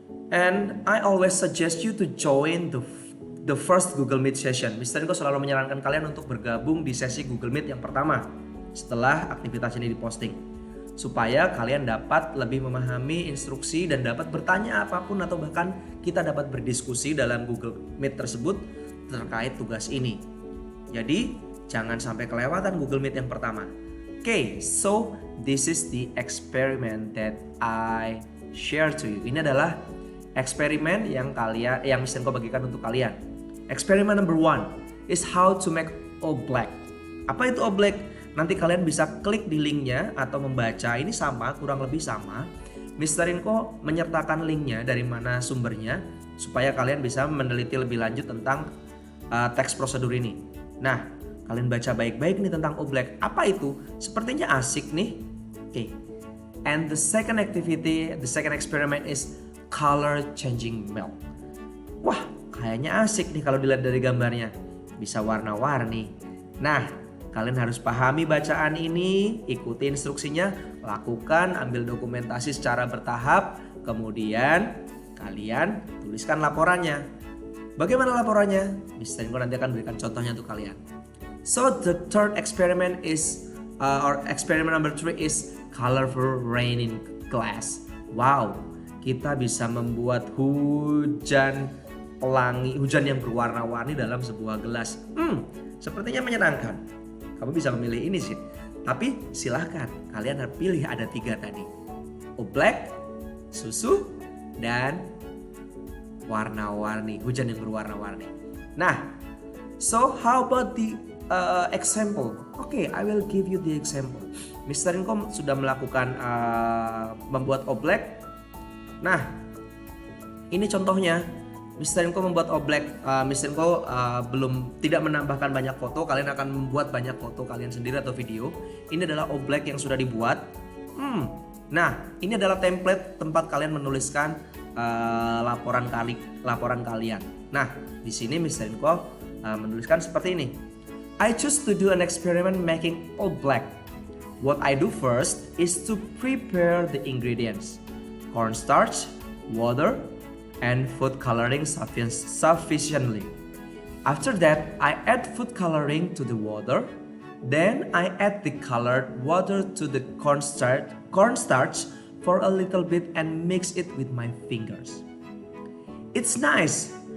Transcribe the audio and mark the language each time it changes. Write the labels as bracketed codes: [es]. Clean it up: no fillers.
[en] And I always suggest you to join the first Google Meet session. [id] Mr. Inko selalu menyarankan kalian untuk bergabung di sesi Google Meet yang pertama setelah aktivitas ini diposting, supaya kalian dapat lebih memahami instruksi dan dapat bertanya apapun, atau bahkan kita dapat berdiskusi dalam Google Meet tersebut terkait tugas ini. Jadi jangan sampai kelewatan Google Meet yang pertama. [en] Okay, so this is the experiment that I share to you. [id] Ini adalah eksperimen yang Mr. Inko bagikan untuk kalian. [en] Eksperimen number 1 is how to make oblak. [id] Apa itu oblak? Nanti kalian bisa klik di linknya atau membaca. Ini sama, kurang lebih sama. Mr. Inko menyertakan linknya dari mana sumbernya, supaya kalian bisa meneliti lebih lanjut tentang teks prosedur ini. Nah, kalian baca baik-baik nih tentang oblak. Apa itu? Sepertinya asik nih. Okay. [en] And the second experiment is color changing milk. [id] Wah, kayaknya asik nih kalau dilihat dari gambarnya. Bisa warna-warni. Nah, kalian harus pahami bacaan ini, ikuti instruksinya, lakukan, ambil dokumentasi secara bertahap, kemudian kalian tuliskan laporannya. Bagaimana laporannya? Mr. Inko nanti akan berikan contohnya untuk kalian. So the third experiment is experiment number 3 is colorful rain in glass. Wow, kita bisa membuat hujan pelangi, hujan yang berwarna-warni dalam sebuah gelas. Sepertinya menyenangkan. Kamu bisa memilih ini sih. Tapi silahkan, kalian harus pilih ada 3 tadi. Oblek, susu, dan warna-warni, hujan yang berwarna-warni. [en] Nah, so how about the example? Okay, I will give you the example. [id] Mr. Inko sudah melakukan membuat oblek. Nah, ini contohnya. Mr. Inko membuat oblek. Mr. Inko tidak menambahkan banyak foto. Kalian akan membuat banyak foto kalian sendiri atau video. Ini adalah oblek yang sudah dibuat. Nah, ini adalah template tempat kalian menuliskan laporan kalian. Nah, di sini Mr. Inko menuliskan seperti ini. [en] I choose to do an experiment making oblek. What I do first is to prepare the ingredients: cornstarch, water, and food coloring sufficiently. After that, I add food coloring to the water. Then I add the colored water to the cornstarch for a little bit and mix it with my fingers. It's nice.